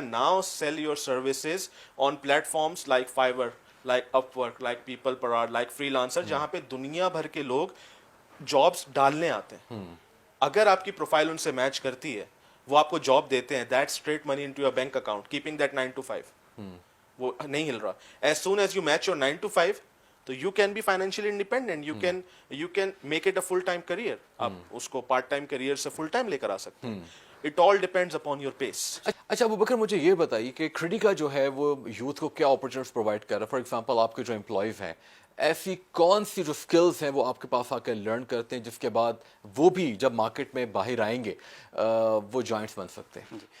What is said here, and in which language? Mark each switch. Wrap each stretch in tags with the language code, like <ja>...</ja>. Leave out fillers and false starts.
<en>now sell your services on platforms like Fiverr, like Upwork, like PeoplePerHour, like Freelancer,</en> <ur>جہاں پہ دنیا بھر کے لوگ جابس ڈالنے آتے ہیں. اگر آپ کی پروفائل ان سے میچ کرتی ہے, وہ آپ کو جاب دیتے ہیں,</ur> <en>That straight money into your bank account, keeping that 9 to 5.</en> <ur>وہ نہیں ہل رہا.</ur> <en>As soon as you match your 9 to 5 تو you can be financially independent, you can make it a full time career.</en> <ur>آپ اس کو part time career سے full time لے کر آ سکتے ہیں.</ur> <en>It all depends upon your pace.</en> <ur>اچھا ابوبکر, مجھے یہ بتائیے کہ کریڈیکا جو ہے وہ یوتھ کو کیا اپرچونیٹیز پرووائڈ کر رہا ہے؟ فار ایگزامپل آپ کے جو امپلائیز ہیں, ایسی کون سی جو اسکلز ہیں وہ آپ کے پاس آ کے لرن کرتے ہیں جس کے بعد وہ بھی جب مارکیٹ میں باہر آئیں گے وہ جوائنٹس بن سکتے ہیں؟</ur>